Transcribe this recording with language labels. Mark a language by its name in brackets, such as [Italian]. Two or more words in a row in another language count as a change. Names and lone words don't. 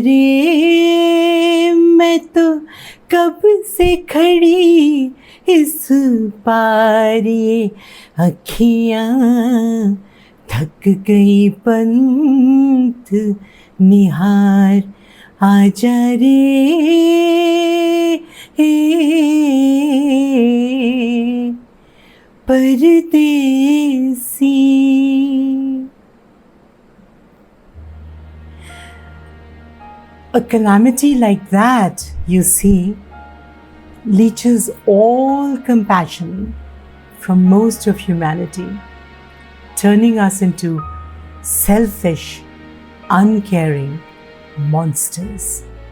[Hindi] रे मैं तो कब से खड़ी इस पार, ये अखियाँ थक गई पंथ निहार, आजा रे परदेसी. [English] A calamity like that, you see, leaches all compassion from most of humanity, turning us into selfish, uncaring monsters.